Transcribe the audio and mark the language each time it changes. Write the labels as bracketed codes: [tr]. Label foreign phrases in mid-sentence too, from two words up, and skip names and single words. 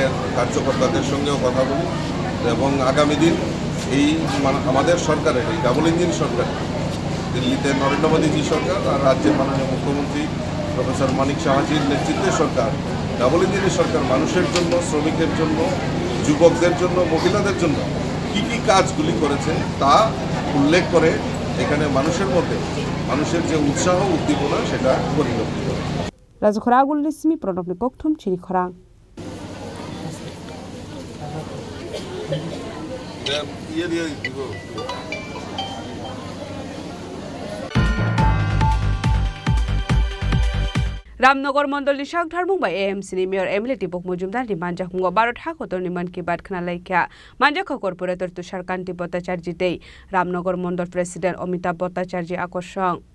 [bn] কার্যকর্তাদের সঙ্গেও কথা বলি এবং আগামী দিন এই আমাদের সরকারের এই [en] double engine [bn] সরকার দিল্লিতে নরেন্দ্র মোদীজি সরকার আর রাজ্যের মাননীয় মুখ্যমন্ত্রী প্রফেসর মানিক সাহাজির নেতৃত্বে সরকার ডাবল ইঞ্জিনের সরকার মানুষের জন্য শ্রমিকের জন্য যুবকদের জন্য মহিলাদের জন্য কী কী কাজগুলি করেছে তা উল্লেখ করে এখানে মানুষের মধ্যে মানুষের যে উৎসাহ উদ্দীপনা সেটা পরিলক্ষিত [trp] Razukharagul Nismi Pronopni Koktum Chini Khorang Ramnagar Mondol ni Shagdhar Mumbai AMC ni Mayor Emily Tipok Mujumdar ni Manjak Mungo Barot Hakotor ni Man Ki Bad Khnalaikya Manjak Corporator Tushar Kanti Bhattacharji Dei Ramnagar Mondol President Amitabh Bhattacharji Akoshong